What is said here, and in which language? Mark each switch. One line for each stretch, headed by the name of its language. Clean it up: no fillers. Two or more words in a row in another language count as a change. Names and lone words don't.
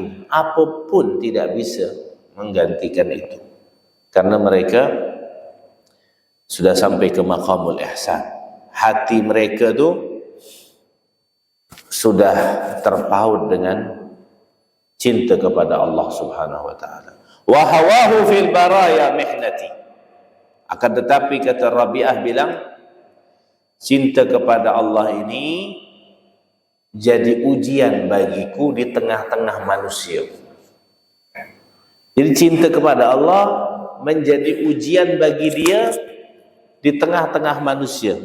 Indonesian: Apapun tidak bisa menggantikan itu. Karena mereka sudah sampai ke
Arabic: مقام الإحسان.
Indonesian: Hati mereka tu sudah terpaut dengan cinta kepada Allah
Arabic: سبحانه وتعالى. وهواه في البرايا محنتي.
Indonesian: Akan tetapi kata Rabi'ah bilang, cinta kepada Allah ini jadi ujian bagiku di tengah-tengah manusia. Jadi cinta kepada Allah menjadi ujian bagi dia di tengah-tengah manusia.